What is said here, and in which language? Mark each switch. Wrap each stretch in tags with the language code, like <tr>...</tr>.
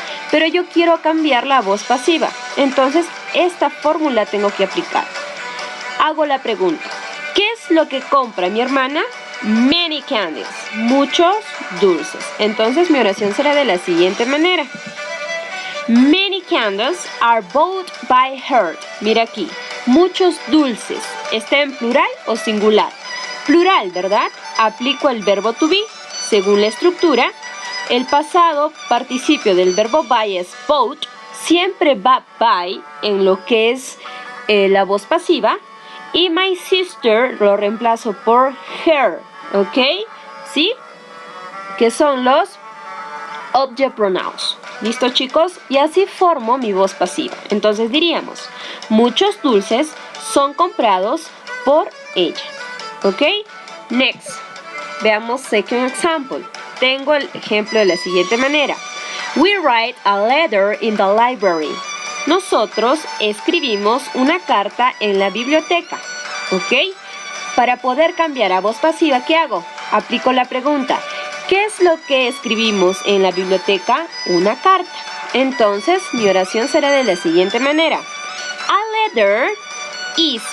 <es>Pero yo quiero cambiar la voz pasiva, entonces esta fórmula tengo que aplicar. Hago la pregunta, ¿qué es lo que compra mi hermana?</es> <en>Many candies,</en> <es>muchos dulces. Entonces mi oración será de la siguiente manera.</es> <en>Many candies are bought by her.</en> <es>Mira aquí, muchos dulces. ¿Está en plural o singular? Plural, ¿verdad? aplico el verbo to be. Según la estructura, el pasado participio del verbo buy es bought. Siempre va by en lo que es la voz pasiva. Y</es> <en>my sister</en> <es>lo reemplazo por her. ¿Ok? ¿Sí? Que son los object pronouns. ¿Listo, chicos? Y así formo mi voz pasiva. Entonces diríamos, muchos dulces son comprados por ella. ¿Ok? Next. Veamos</es> <en>second example.</en> <es>Tengo el ejemplo de la siguiente manera.</es> <en>We write a letter in the library.</en> <es>Nosotros escribimos una carta en la biblioteca. ¿Ok? Para poder cambiar a voz pasiva, ¿qué hago? Aplico la pregunta. ¿Qué es lo que escribimos en la biblioteca? Una carta. Entonces, mi oración será de la siguiente manera.</es> <en>A letter is.</en>